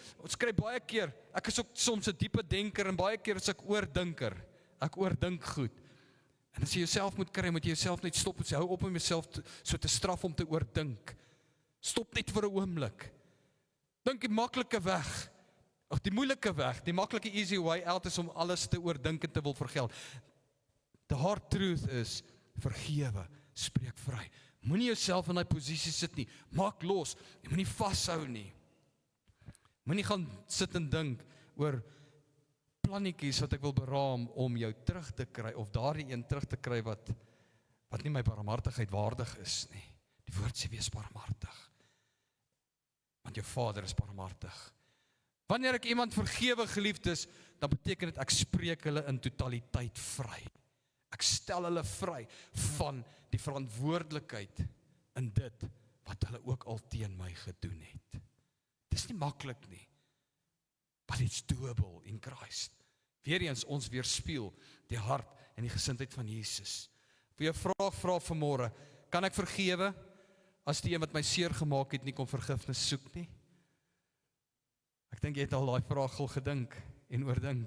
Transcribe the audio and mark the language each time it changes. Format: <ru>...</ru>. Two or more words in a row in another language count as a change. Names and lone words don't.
<af>Ons kry baie keer, ek is ook soms 'n diepe denker, en baie keer is ek oordinker. Ek oordink goed. En as jy jouself moet kry, moet jy jouself net stop en sê, hou op om jouself so te straf om te oordink. Stop net vir 'n oomblik. Dink die maklike weg, of die moeilike weg, die maklike</af> <en>easy way out</en> <af>is om alles te oordink en te wil vergeld.</af> <en>The hard truth is,</en> <af>vergewe, spreek vry. Moenie jouself in daai posisie sit nie, maak los, jy moenie vashou nie. Moenie gaan sit en dink oor plannetjies wat ek wil beraam om jou terug te kry, of daardie een terug te kry wat nie my barmhartigheid waardig is nie. Die woord sê, wees barmhartig, want jou Vader is barmhartig. Wanneer ek iemand vergewe, geliefdes, dan beteken dit ek spreek hulle in totaliteit vry. Ek stel hulle vry van die verantwoordelikheid in dit wat hulle ook al teen my gedoen het. Dis nie maklik nie,</af> <en>but it's doable in Christ.</en> <af>Weereens ons weerspieël die hart en die gesindheid van Jesus. Vir jou vraag vra vanmôre, kan ek vergewe as die een wat my seer gemaak het nie kom vergifnis soek nie? Ek dink jy het al daai vraag al gedink en oordink.</af>